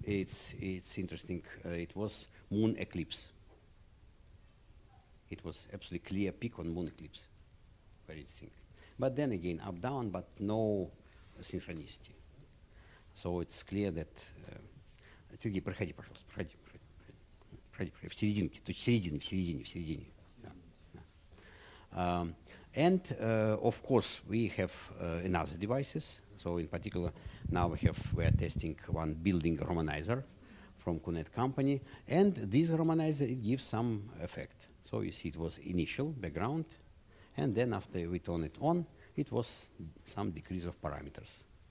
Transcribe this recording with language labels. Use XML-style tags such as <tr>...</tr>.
<en>it's interesting. It was moon eclipse. It was absolutely clear peak on moon eclipse. Very interesting. But then again, up down, but no synchronicity. So it's clear that.</en> <ru>Сергей, проходи, пожалуйста, проходи. В серединке, то есть в середине. Да.</ru> <en>And of course, we have another devices. So in particular, now we are testing one building harmonizer from Kunet company, and this harmonizer, it gives some effect. So you see, it was initial background, and then after we turn it on, it was some decrease of parameters.</en>